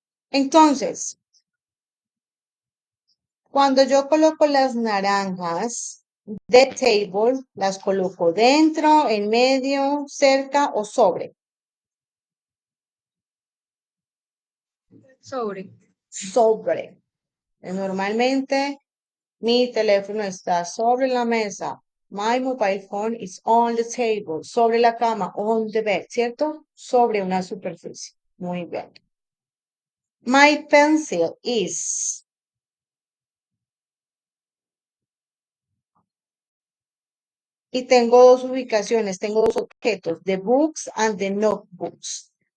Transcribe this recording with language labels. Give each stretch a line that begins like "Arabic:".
Spanish: Entonces, cuando yo coloco las naranjas de table, las coloco dentro, en medio, cerca o sobre. Sobre. Sobre. Normalmente mi teléfono está sobre la mesa.
English: My mobile phone is on the table.
Spanish: Sobre la cama,
English: on the bed,
Spanish: ¿cierto? Sobre una superficie. Muy bien.
English: My pencil is.
Spanish: Y tengo dos ubicaciones, tengo dos objetos,
English: the books and the notebooks.